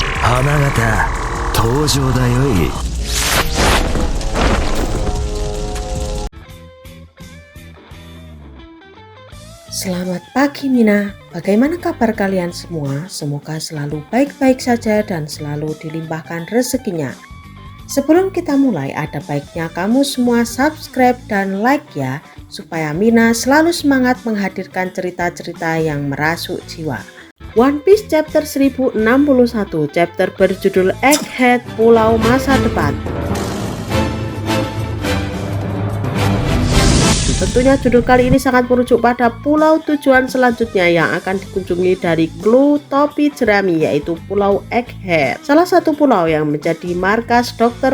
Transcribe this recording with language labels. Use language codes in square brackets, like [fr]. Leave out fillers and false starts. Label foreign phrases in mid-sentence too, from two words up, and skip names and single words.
[ja] 花形登場だよい。 [id] Selamat pagi Mina, bagaimana kabar kalian semua? Semoga selalu baik-baik saja dan selalu dilimpahkan rezekinya. Sebelum kita mulai, ada baiknya kamu semua subscribe dan like ya, supaya Mina selalu semangat menghadirkan cerita-cerita yang merasuk jiwa. One Piece chapter 1061, chapter berjudul Egghead Pulau Masa Depan. Tentunya judul kali ini sangat merujuk pada pulau tujuan selanjutnya yang akan dikunjungi dari kru topi jerami, yaitu Pulau Egghead, salah satu pulau yang menjadi markas Dr.